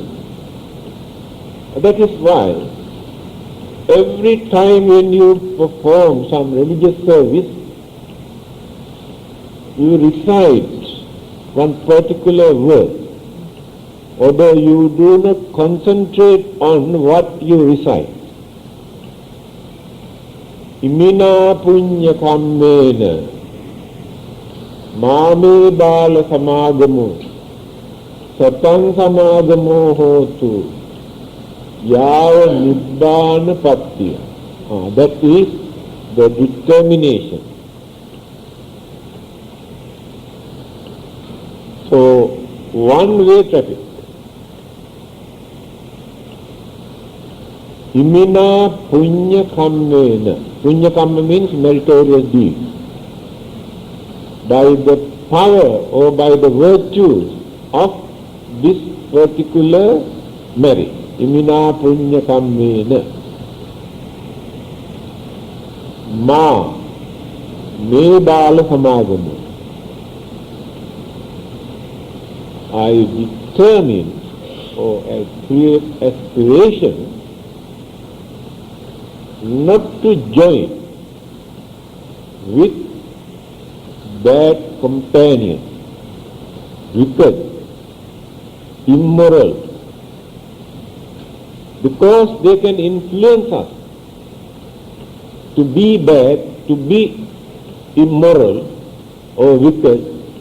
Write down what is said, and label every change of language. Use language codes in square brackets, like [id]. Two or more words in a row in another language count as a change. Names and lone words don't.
[en] That is why every time when you perform some religious service, you recite one particular word, although you do not concentrate on what you recite. [pi] Imina punya kammena Mame bala samagamo Satang samagamo hotu Yava nibbana pattiya. [en] That is the determination. So, one-way traffic. [pi] Imina punya kammena. Punya kamma [en] means meritorious deeds. By the power or by the virtues of this particular merit. [pi] Imina punya kammena. Ma me bala samagamo. [en] I determine or I create aspiration not to join with bad companions, wicked, immoral, because they can influence us to be bad, to be immoral or wicked.